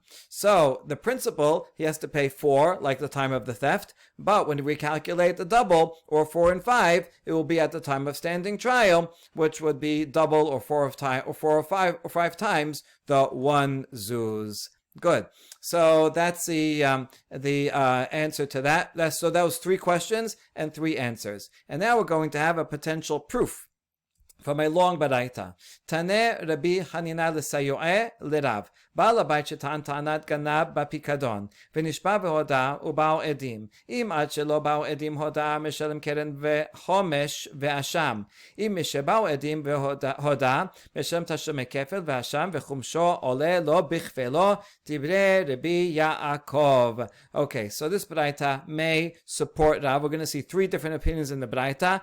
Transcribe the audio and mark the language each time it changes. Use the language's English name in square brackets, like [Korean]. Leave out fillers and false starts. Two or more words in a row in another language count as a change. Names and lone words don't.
[English] So the principal, he has to pay 4, like the time of the theft, but when we calculate the double, or 4 and 5, it will be at the time of standing trial, which would be double, or 4 or 5 times the 1 zuz. Good. So that's the answer to that. So that was 3 questions and 3 answers. And now we're going to have a potential proof from a long baraita. [Aramaic] תני רבי חנינא לסיועיה לרב. [Hebrew] בעל הבית שטען טענת גנב בפקדון. ונשבע והודה ובאו עדים. אם עד שלא באו עדים הודה משלם קרן וחומש ואשם. אם משבאו עדים והודה משלם תשלומי כפל ואשם וחומשו עולה לו בכפלו דברי רבי יעקב. [English] Okay, so this baraita may support Rav. We're going to see 3 different opinions in the baraita.